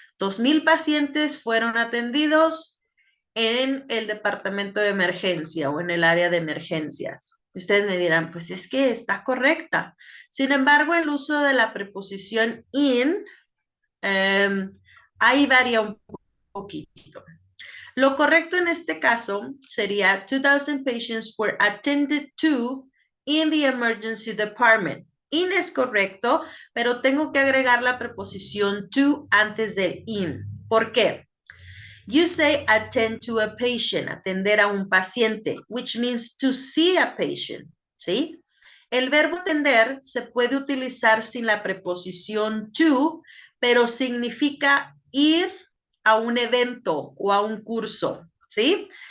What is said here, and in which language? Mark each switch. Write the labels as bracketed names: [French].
[Spanish] 2,000 pacientes fueron atendidos en el departamento de emergencia o en el área de emergencias. Ustedes me dirán, pues es que está correcta. Sin embargo, el uso de la preposición in, ahí varía un poquito. [English] Lo correcto en este caso sería 2,000 patients were attended to in the emergency department. [Spanish] In es correcto, pero tengo que agregar la preposición to antes del in. ¿Por qué? [English] You say attend to a patient, atender a un paciente, which means to see a patient, ¿sí? [Spanish] El verbo atender se puede utilizar sin la preposición to, pero significa ir a un evento o a un curso, ¿sí?